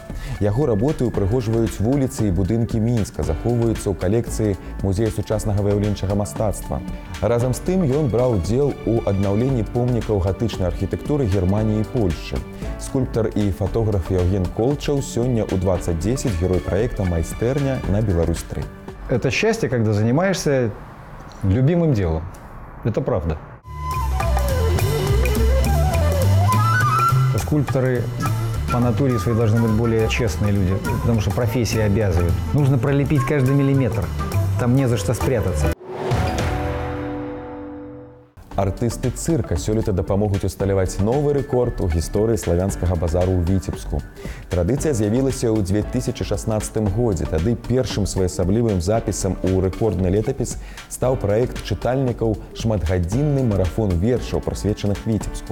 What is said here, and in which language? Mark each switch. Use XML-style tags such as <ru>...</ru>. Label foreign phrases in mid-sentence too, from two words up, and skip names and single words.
<be>Яго работы ўпрыгожваюць вуліцы і будынкі Мінска, захоўваюцца ў калекцыі музея сучаснага выяўленчага мастацтва. Разам з тым ён браў удзел у аднаўленні помнікаў гатычнай архітэктуры Германіі і Польшчы. Скульптар і фотограф Яўген Колчаў сёння ў 2010 герой праекта «Майстэрня» на Беларусь-3.</be> <ru>Это счастье, когда занимаешься любимым делом. Это правда. скульпторы по натуре своей должны быть более честные люди, потому что профессия обязывает. Нужно пролепить каждый миллиметр. Там не за что спрятаться.</ru> <be>Артысты цырка сёлета дапамогуць усталяваць новы рэкорд у гісторыі славянскага базару ў Віцебску. Традыцыя з'явілася ў 2016 годзе. Тады першым своеасаблівым запісам у рэкордны летапіс стаў праект чытальнікаў шматгадзінны марафон вершаў, прысвечаных Віцебску.</be>